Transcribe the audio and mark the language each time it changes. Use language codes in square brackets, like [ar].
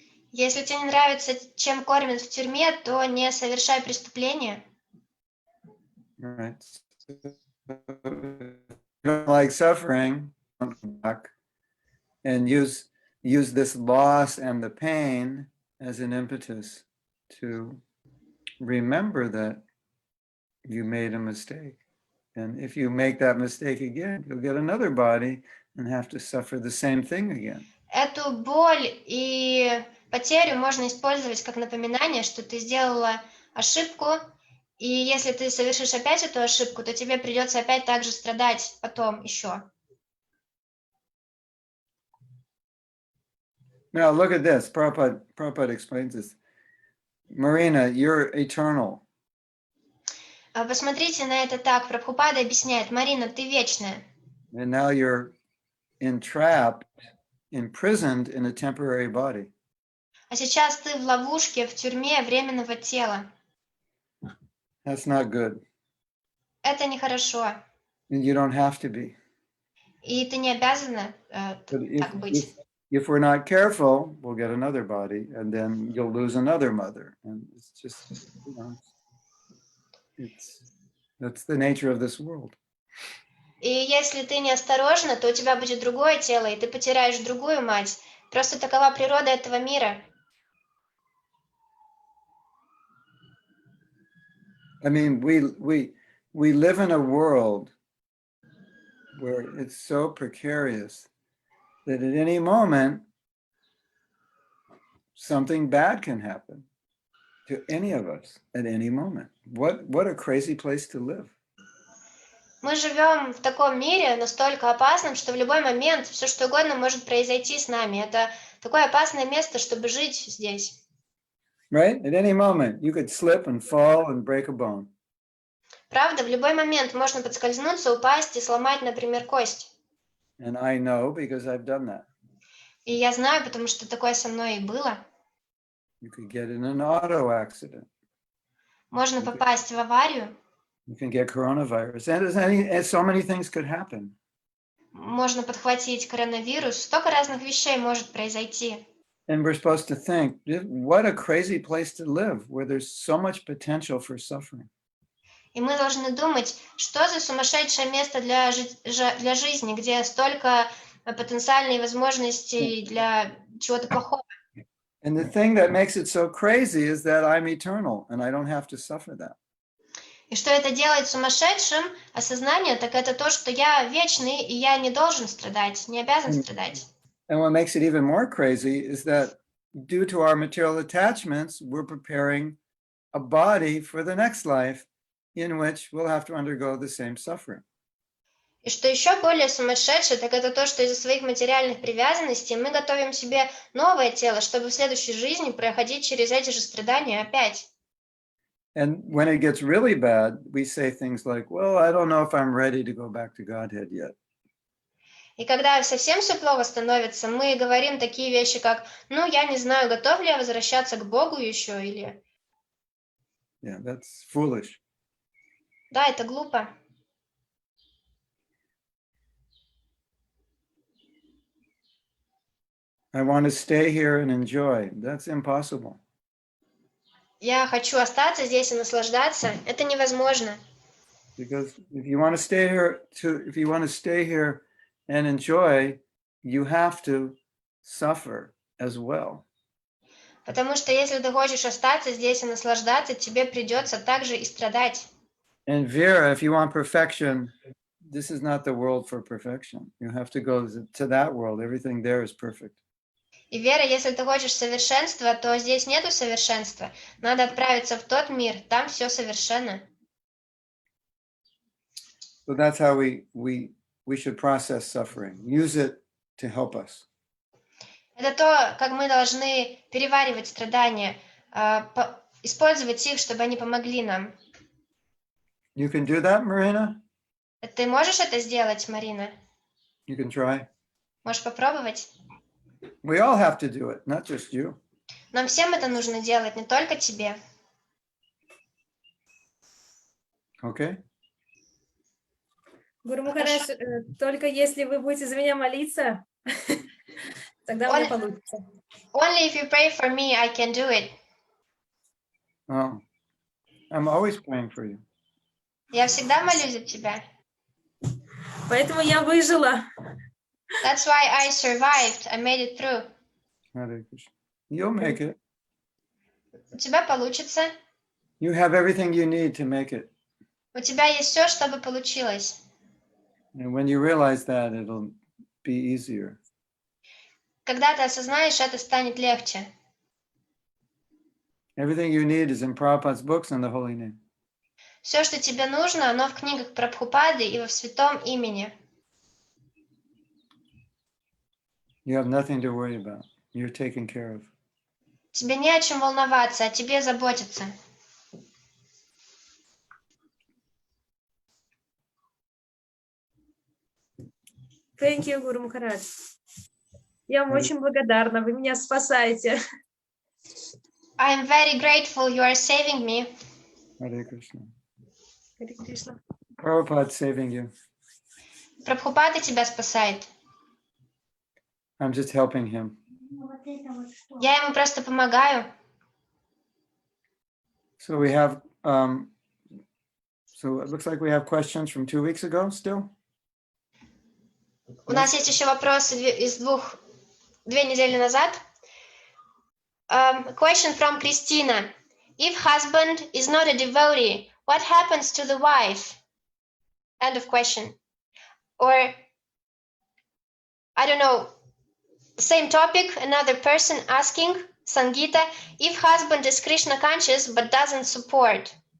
[ru] Если тебе не нравится, чем кормят в тюрьме, то не совершай преступления. [en] Right. You don't like suffering, come back and use this loss and the pain as an impetus to remember that you made a mistake. And if you make that mistake again, you'll get another body and have to suffer the same thing again. [ru] Эту боль и потерю можно использовать как напоминание, что ты сделала ошибку, и если ты совершишь опять эту ошибку, то тебе придется опять так же страдать потом еще. [en] Now look at this. Prabhupada explains this. Marina, you're eternal. [ru] Посмотрите на это так. Прабхупада объясняет: Марина, ты вечная. [en] And now you're entrapped, imprisoned in a temporary body. [ru] А сейчас ты в ловушке, в тюрьме временного тела. [en] That's not good. [ru] Это нехорошо. [en] And you don't have to be. [ru] И ты не обязана так быть. [en] If we're not careful, we'll get another body, and then you'll lose another mother. And it's just, you know, that's the nature of this world. [ru] И если ты неосторожна, то у тебя будет другое тело, и ты потеряешь другую мать. Просто такова природа этого мира. [en] I mean, we live in a world where it's so precarious that at any moment, something bad can happen to any of us at any moment. What a crazy place to live. [ru] Мы живем в таком мире настолько опасном, что в любой момент все что угодно может произойти с нами. Это такое опасное место, чтобы жить здесь. [en] Right? At any moment, you could slip and fall and break a bone. [ru] Правда, в любой момент можно подскользнуться, упасть и сломать, например, кость. [en] And I know because I've done that. [ru] И я знаю, потому что такое со мной и было. [en] You could get in an auto accident. [ru] Можно попасть в аварию. [en] You can get coronavirus. And so many things could happen. [ru] Можно подхватить коронавирус. Столько разных вещей может произойти. [en] And we're supposed to think, what a crazy place to live, where there's so much potential for suffering. [ru] И мы должны думать, что за сумасшедшее место для жизни, где столько потенциальной возможностей для чего-то плохого. [en] And the thing that makes it so crazy is that I'm eternal and I don't have to suffer that. [ru] И что это делает сумасшедшим осознание, так это то, что я вечный, и я не должен страдать, не обязан страдать. [en] And what makes it even more crazy is that due to our material attachments, we're preparing a body for the next life in which we'll have to undergo the same suffering. [ru] И что еще более сумасшедшее, так это то, что из-за своих материальных привязанностей мы готовим себе новое тело, чтобы в следующей жизни проходить через эти же страдания опять. [en] And when it gets really bad, we say things like, well, I don't know if I'm ready to go back to Godhead yet. [ru] И когда совсем все плохо становится, мы говорим такие вещи, как, ну, я не знаю, готов ли я возвращаться к Богу еще, или... [en] Yeah, that's foolish. [ru] Да, это глупо. [en] I want to stay here and enjoy. That's impossible. [ru] Я хочу остаться здесь и наслаждаться. Это невозможно. [en] Because if you want to stay here and enjoy, you have to suffer as well. [ru] Потому что если ты хочешь остаться здесь и наслаждаться, тебе придется также и страдать. [en] And Vera, if you want perfection, this is not the world for perfection. You have to go to that world. Everything there is perfect. [ru] И Вера, если ты хочешь совершенства, то здесь нету совершенства. Надо отправиться в тот мир, там все совершенно. [en] So that's how we should process suffering. Use it to help us. [ru] Это то, как мы должны переваривать страдания, использовать их, чтобы они помогли нам. [en] You can do that, Marina? [ru] Ты можешь это сделать, Марина? [en] You can try. [ru] Можешь попробовать? [en] We all have to do it, not just you. [ru] Нам всем это нужно делать, не только тебе. [en] Okay? [ru] Гуру Махарадж, только если вы будете за меня молиться, тогда у меня получится. [en] Only if you pray for me, I can do it. Oh, I'm always praying for you. [ru] Я всегда молюсь за тебя. Поэтому я выжила. [en] That's why I survived. I made it through. Hare Krishna. You'll make it. [ru] У тебя получится. [en] You have everything you need to make it. [ru] У тебя есть все, чтобы получилось. [en] And when you realize that, it'll be easier. [ru] Когда ты осознаешь, это станет легче. [en] Everything you need is in Prabhupada's books and the holy name. [ru] Все, что тебе нужно, оно в книгах Прабхупады и во святом имени. [en] You have nothing to worry about. You're taken care of. [ru] Тебе не о чем волноваться, о тебе заботиться. [en] Thank you, Гуру Махарадж. [ru] Я вам очень благодарна, вы меня спасаете. [en] I am very grateful you are saving me. Hare Krishna. [ru] Харе Кришна. [en] Prabhupada's saving you. [ru] Прабхупада тебя спасает. [en] I'm just helping him. [ru] Я ему просто помогаю. [en] So we have, so it looks like we have questions from 2 weeks ago still. [ru] У нас есть еще вопросы из 2 недели назад. [en] Question from Christina. If husband is not a devotee, what happens to the wife? End of question. Or, I don't know, same topic, another person asking, Sangita, if husband is Krishna conscious but doesn't support.